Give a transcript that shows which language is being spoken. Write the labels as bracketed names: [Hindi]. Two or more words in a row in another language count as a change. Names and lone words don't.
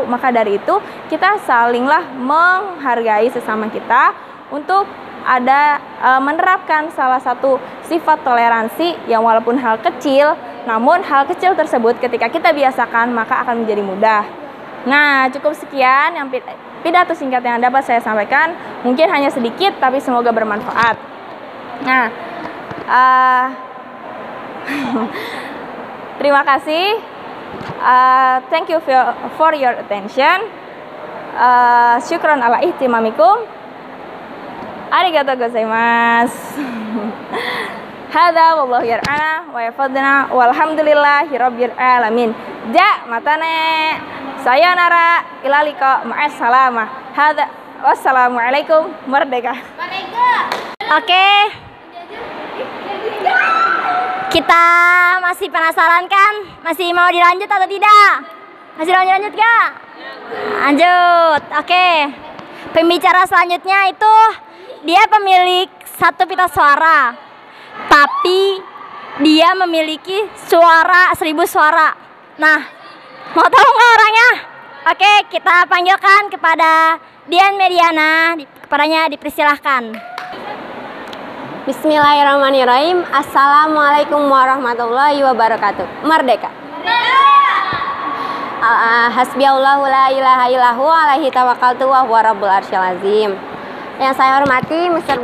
[Indonesian] Maka dari itu, kita salinglah menghargai sesama kita untuk menerapkan salah satu sifat toleransi yang walaupun hal kecil, namun hal kecil tersebut ketika kita biasakan maka akan menjadi mudah. Nah, cukup sekian yang pidato singkat yang dapat saya sampaikan. Mungkin hanya sedikit, tapi semoga bermanfaat. Nah, terima kasih. [English] Thank you for your attention. [Arabic] شكرا على اهتمامكم. [Japanese] ありがとうございます. [Arabic] هذا والله يرعانا ويوفقنا والحمد لله رب العالمين. [Japanese] じゃまたね。さようなら [Arabic] إلى اللقاء مع السلامة. هذا والسلام عليكم merdeka. [Indonesian] Oke. Kita masih penasaran kan? Masih mau dilanjut atau tidak? Masih lanjut gak? Lanjut. Oke. Pembicara selanjutnya itu dia pemilik satu pita suara, tapi dia memiliki suara 1000 suara. Nah, mau tahu nggak orangnya? Oke, kita panggilkan kepada Dian Mediana. Kepadanya dipersilahkan. [Arabic] بسم الله الرحمن الرحيم. السلام عليكم ورحمة الله وبركاته. [Indonesian] Merdeka. [Arabic] حسبي الله لا إله إلا هو عليه توكلت وهو رب العرش العظيم. [Indonesian] Yang saya hormati Mr.